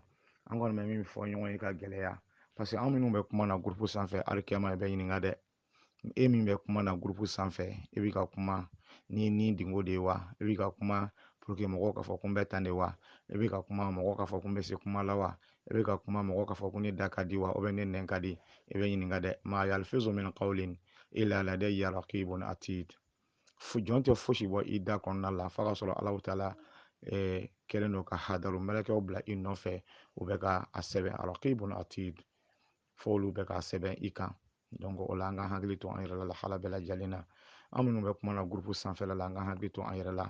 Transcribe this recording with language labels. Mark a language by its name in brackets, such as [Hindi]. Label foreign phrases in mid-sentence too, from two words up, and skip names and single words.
[Bambara] An kɔni bɛ min fɔ ɲɔgɔn ye ka gɛlɛya, [French] parce que [Bambara] an minnu bɛ kuma na groupe sanfɛ alikiyama i bɛ ɲininka dɛ. E min bɛ kuma na groupe sanfɛ e bɛ ka kuma ni nin dingo de ye wa, e bɛ ka kuma [French] pour que [Bambara] mɔgɔw ka fɔ ko n bɛ tan de wa, e bɛ ka kuma mɔgɔw ka fɔ ko n bɛ se kuma la wa, e bɛ ka kuma mɔgɔw ka fɔ ko ne da ka di wa, ne nɛn ka di, e bɛ ɲininka dɛ. [Arabic] ما يلفظ من قول إلا لديه رقيب عتيد. [Bambara] Jɔn tɛ fosi bɔ i da kɔnɔna la f'a ka sɔrɔ Alahu taala kɛlen don ka hadaru mɛlɛkɛw bila i nɔfɛ, u bɛ ka a sɛbɛn [Arabic] رقيب عتيد, [Bambara] fo olu bɛ k'a sɛbɛn i kan. O la an ka hakili to an yɛrɛ la lahala bɛɛ lajɛlen na. An minnu bɛ kuma na groupe sanfɛla la an ka hakili to an yɛrɛ la.